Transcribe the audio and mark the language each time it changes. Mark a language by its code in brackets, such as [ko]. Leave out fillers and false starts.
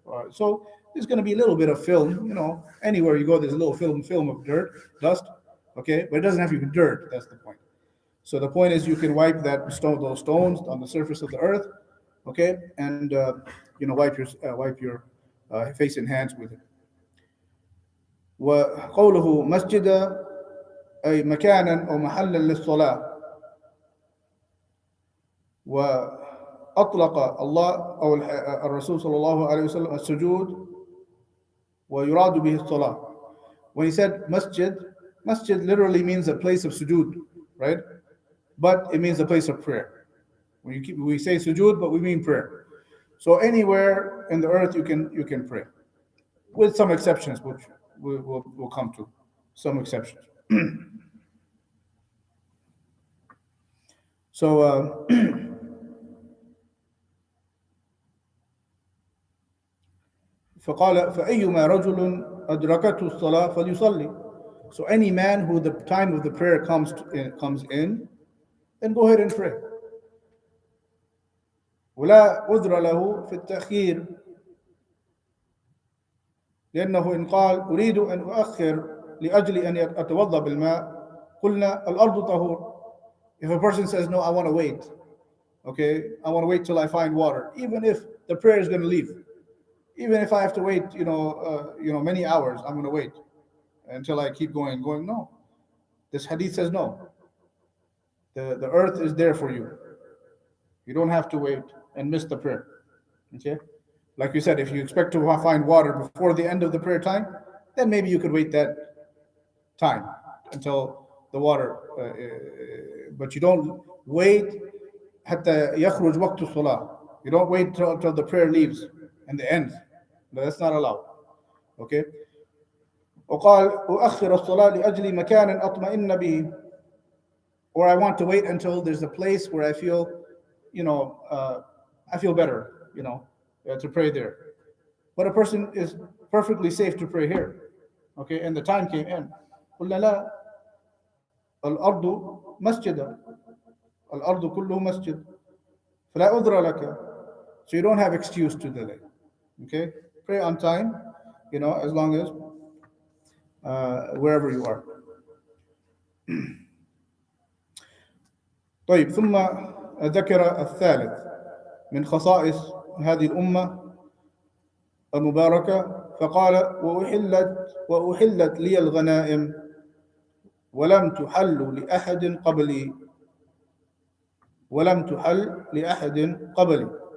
[en] So there's going to be a little bit of film, anywhere you go, there's a little film of dirt, dust, okay? But it doesn't have to be dirt, that's the point. So the point is you can wipe those stones on the surface of the earth, okay? And wipe your face and hands with it. [ar] وقوله مسجد أي مكانا أو محلا للصلاة. وأطلق الله أو الرسول صلى الله عليه وسلم السجود ويراد به الصلاة. [en] When he said masjid literally means a place of sujood, right? But it means a place of prayer. We say sujood, but we mean prayer. So anywhere in the earth you can pray, with some exceptions, which we'll come to. Some exceptions. [ar] So فقال فأيما رجل أدركته الصلاة فليصلي. [en] So any man who the time of the prayer comes in, then go ahead and pray. [ar] ولا عذر له في التأخير لأنه إن قال أريد أن أؤخر لأجل أن أتوضأ بالماء قلنا الأرض طهور. [en] If a person says, no, I want to wait, okay, I want to wait till I find water, even if the prayer is going to leave, even if I have to wait, many hours, I'm going to wait until I keep going. No, this hadith says no. The earth is there for you. You don't have to wait and miss the prayer. Okay? Like you said, if you expect to find water before the end of the prayer time, then maybe you could wait that time until the water. But you don't wait [ar] حتى يخرج وقت الصلاة. [en] You don't wait till the prayer leaves and it ends. No, that's not allowed. Okay. [ar] وقال أؤخر الصلاة لأجل مكان أطمئن به, [en] or I want to wait until there's a place where I feel, I feel better, to pray there. But a person is perfectly safe to pray here. Okay, and the time came in. [ar] قلنا لا الأرض مسجد الأرض كله مسجد فلا عذر لك. [en] So you don't have excuse to delay. Okay, pray on time, as long as wherever you are. [ar] طيب ثم ذكر الثالث من خصائص هذه الأمة المباركة فقال وأحلت لي الغنائم ولم تحل لأحد قبلي ولم تحل لأحد قبلي.